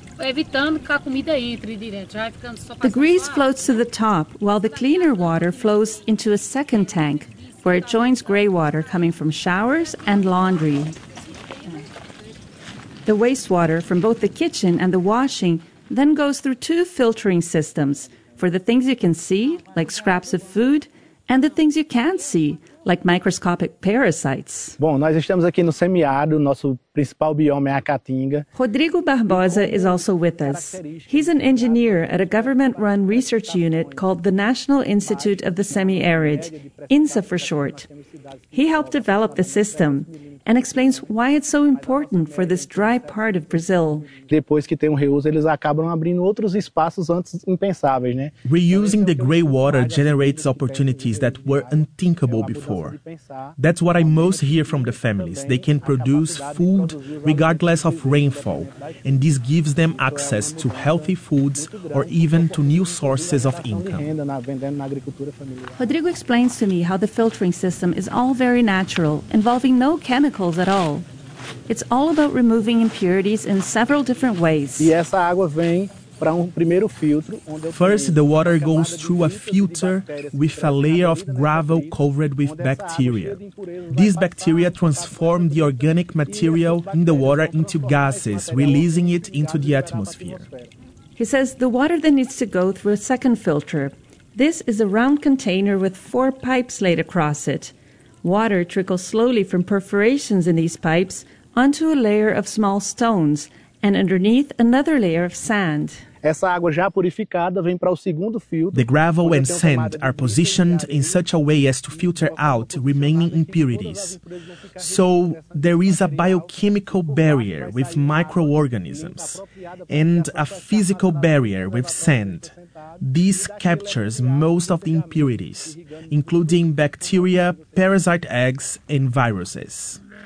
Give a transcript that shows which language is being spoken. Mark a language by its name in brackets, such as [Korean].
[English] The grease floats to the top, while the cleaner water flows into a second tank, where it joins gray water coming from showers and laundry. The wastewater from both the kitchen and the washing then goes through 2 filtering systems, for the things you can see, like scraps of food, and the things you can't see, like microscopic parasites. [Portuguese] Bom, nós estamos aqui no semiárido, nosso principal bioma é a Caatinga. [English] Rodrigo Barbosa is also with us. He's an engineer at a government-run research unit called the National Institute of the Semi-Arid, INSA for short. He helped develop the system and explains why it's so important for this dry part of Brazil. [Portuguese] Depois que tem reuso, eles acabam abrindo outros espaços antes impensáveis, né? [English] Reusing the gray water generates opportunities that were unthinkable before. That's what I most hear from the families. They can produce food regardless of rainfall, and this gives them access to healthy foods or even to new sources of income. Rodrigo explains to me how the filtering system is all very natural, involving no chemicals at all. It's all about removing impurities in several different ways. First, the water goes through a filter with a layer of gravel covered with bacteria. These bacteria transform the organic material in the water into gases, releasing it into the atmosphere. He says the water then needs to go through a second filter. This is a round container with 4 pipes laid across it. Water trickles slowly from perforations in these pipes onto a layer of small stones and underneath another layer of sand. [Portuguese] Essa água já purificada vem para o segundo filtro. [English] The gravel and sand are positioned in such a way as to filter out remaining impurities. So there is a biochemical barrier with microorganisms and a physical barrier with sand. This captures most of the impurities, including bacteria, parasite eggs, and viruses.